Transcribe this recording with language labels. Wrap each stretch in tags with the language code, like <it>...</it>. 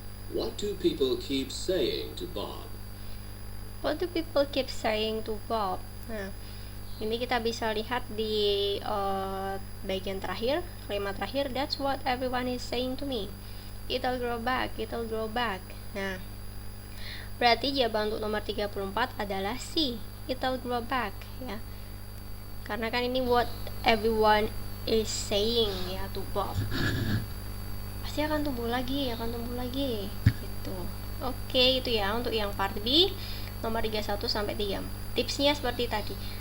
<en>What do people keep saying to Bob? What do people keep saying to Bob?</en> <id>Nah, ini kita bisa lihat di bagian terakhir, kalimat terakhir.</id> <en>That's what everyone is saying to me. It'll grow back, it'll grow back.</en> <id>Nah, berarti jawaban untuk nomor 34 adalah C,</id> <en>it'll grow back</en> <id>ya. Karena kan ini</id> <en>what everyone is saying</en> <id>ya</id> <en>to Bob.</en> <id>Pasti akan tumbuh lagi gitu. Oke, itu ya untuk yang part B nomor 31 sampai 3. Tipsnya seperti tadi.</id>